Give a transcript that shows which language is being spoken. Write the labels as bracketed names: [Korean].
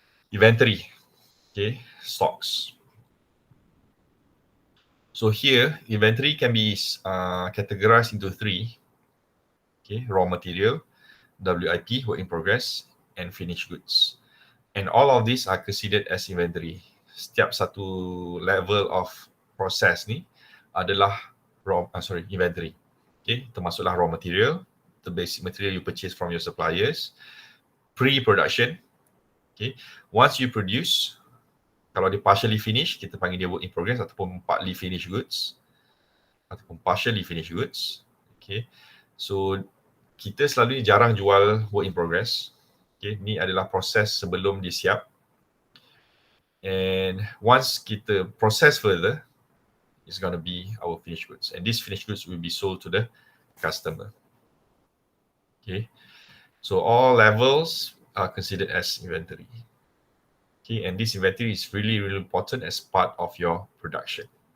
[English] Inventory, okay, stocks. So here, inventory can be categorized into 3. Okay, raw material, WIP, work in progress, and finished goods. And all of these are considered as inventory. [Malay] Setiap satu [English] level of process [Malay] ni adalah inventory. [English] Okay, [Malay] termasuklah [English] raw material, the basic material you purchase from your suppliers, pre-production. Okay, once you produce, [Malay] kalau dia [English] partially finished, [Malay] kita panggil dia [English] work in progress [Malay] ataupun [English] partly finished goods ataupun partially finished goods. [Malay] Okay, so kita selalu jarang jual work in progress. Okay, ni adalah proses sebelum dia siap. [English] And once [Malay] kita [English] process further, it's going to be our finished goods. And these finished goods will be sold to the customer. Okay, so all levels are considered as inventory. Okay, and this inventory is really, really important as part of your production.